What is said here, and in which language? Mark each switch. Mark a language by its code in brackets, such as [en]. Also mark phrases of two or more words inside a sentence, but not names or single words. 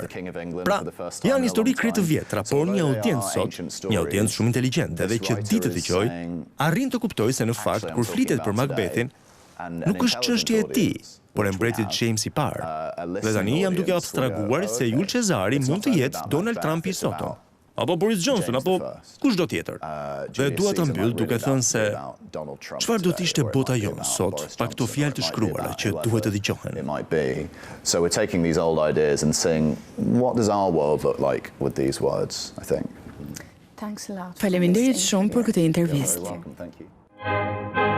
[sq] Pra, janë histori krejt të vjetra, por një audiencë sot, një audiencë shumë inteligjente dhe që di të dëgjojë, arrin të kuptojë se në fakt kur flitet për Macbethin, nuk është çështje e tij, por e mbretit James i parë. Dhe tani jam duke abstrahuar se Julius Cezari mund të jetë Donald Trump i sotëm, apo Boris Johnson, apo kushdo tjetër. Dhe dua ta mbyll duke thënë se çfarë do të ishte bota jonë sot pa këto fjalë të shkruara që duhet të dëgjohen. [en] So we're taking these old ideas and saying, what does our world look like with these words, I think. Thanks a lot. [sq] Faleminderit shumë për këtë intervistë. [en] Thank you.